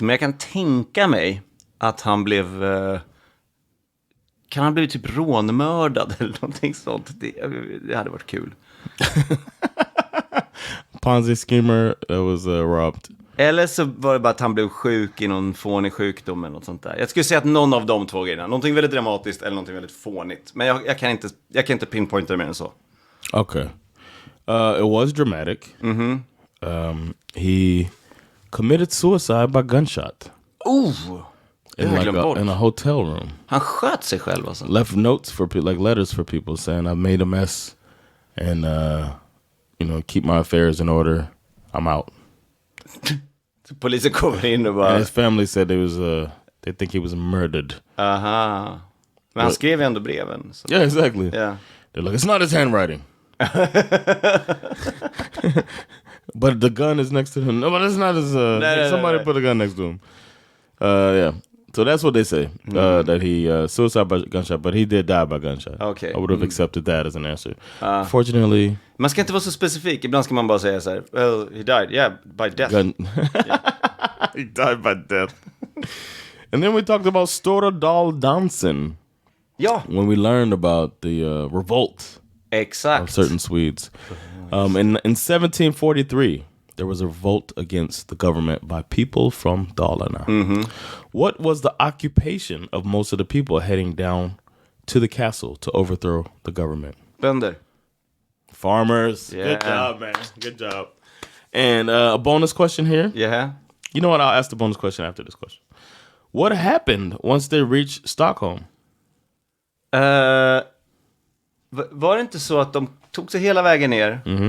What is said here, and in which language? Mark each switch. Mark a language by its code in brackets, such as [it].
[sv] Men jag kan tänka mig att han blev... Kan han bli typ rånmördad eller någonting sånt? Det hade varit kul. [en] Ponzi schemer that was robbed. [sv] Eller så var det bara att han blev sjuk i någon fånig sjukdom eller något sånt där. Jag skulle säga att någon av de två grejerna. Någonting väldigt dramatiskt eller någonting väldigt fånigt. Men jag kan inte pinpointa det mer än så. [en] Okay. It was dramatic. He committed suicide by gunshot. In a hotel room. [sv] Han sköt sig själv alltså. [en] Left notes for people, like letters for people saying I made a mess and keep my affairs in order. I'm out. [sv] Polisen kommer in och bara... [en] And his family said they think he was murdered. [sv] Men han skrev ändå breven. Så. [en] Yeah, exactly. Yeah. They're like, it's not his handwriting. But the gun is next to him. No, but it's not his... somebody put a gun next to him. Yeah. So that's what they say. That he suicide by gunshot, but he did die by gunshot. Okay. I would have accepted that as an answer. Fortunately... [sv] Man ska inte vara så specifik. Ibland ska man bara säga så här, [en] well, he died. Yeah, by death. He died by death. And then we talked about Stora Daldansen. [sv] Ja. [en] When we learned about the revolt of certain Swedes. In 1743, there was a revolt against the government by people from Dalarna. What was the occupation of most of the people heading down to the castle to overthrow the government? [sv] Bönder. [en] Farmers. Yeah. Good job, man. Good job. And a bonus question here. Yeah. You know what? I'll ask the bonus question after this question. What happened once they reached Stockholm? [sv] Var det inte så att de tog sig hela vägen ner?